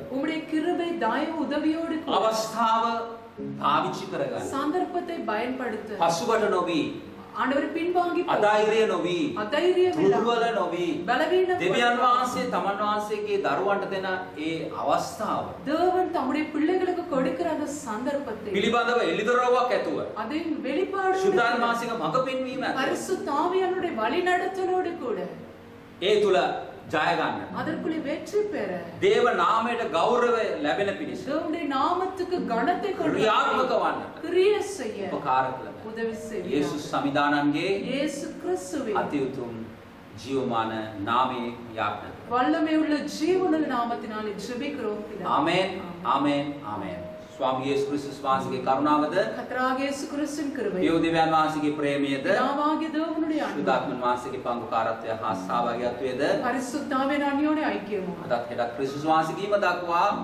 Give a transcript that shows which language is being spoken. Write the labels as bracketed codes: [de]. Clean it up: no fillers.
[ta] உம்முடைய கிருபை தயவு உதவியோடு கூட [si] අවස්ථාව පාවිච්චි කරගන්න. [ta] சந்தர்ப்பத்தை பயன்படுத்த [si] පසුබට නොවි, [ta] ஆண்டவரே, பின்வாங்கி போகாதே. [si] අධෛර්ය නොවි, [ta] அதைரியம் [si] දුර්වල නොවි. [ta] பலவீனம் [si] දෙවියන් වහන්සේ තමන් වහන්සේගේ දරුවන්ට දෙන ඒ අවස්ථාව [ta] தேவன் தம்முடைய பிள்ளைகளுக்கு கொடுக்கிற அந்த சந்தர்ப்பத்தை [si] පිළිබඳව එළිදරව්වක් ඇතුව [ta] அதை வெளிப்பாடு [si] ශුද්ධාත්ම වහන්සේගේ මඟ පෙන්වීම ඇතුව [ta] பரிசுத்த ஆவியானவருடைய வழிநடத்தலோடு கூட [si] ඒ තුල ජය ගන්න. [ta] அதற்குள்ளே வெற்றி பெற [si] දේව නාමයට ගෞරවය ලැබෙන පිණිස [ta] தேவனுடைய நாமத்துக்கு கனத்தை கொண்டு [si] ක්‍රියාත්මක වන්න [ta] கிரியை செய்ய [si] උපකාර කළ [ta] உதவி செய்ய [si] යේසුස් සමිදානන්ගේ [ta] இயேசு கிறிஸ்துவின் [si] අති උතුම් ජීවමාන නාමයේ යාපන. [ta] வல்லமை உள்ள ஜீவனுள்ள நாமத்தினாலே ஜெபிக்கிறோம் பிதாவே. [si] ආමෙන් ආමෙන් ආමෙන්. ස්වාමී යේසුස් ක්‍රිස්තුස් වහන්සේගේ කරුණාවද [ta] கர்த்தராகிய இயேசு கிறிஸ்துவின் கிருபை [si] පියෝ දෙවියන් වහන්සේගේ ප්‍රේමයද [ta] பிதாவாகிய தேவனுடைய அன்பு [si] සුදාත්මන් වහන්සේගේ පංගුකාරත්වය හා සහභාගීත්වයද [ta] பரிசுத்தாவின் அந்யோன்ய ஐக்கியமும் [si] අදත් හෙටත් ක්‍රිස්තුස් වහන්සේගේම දක්වා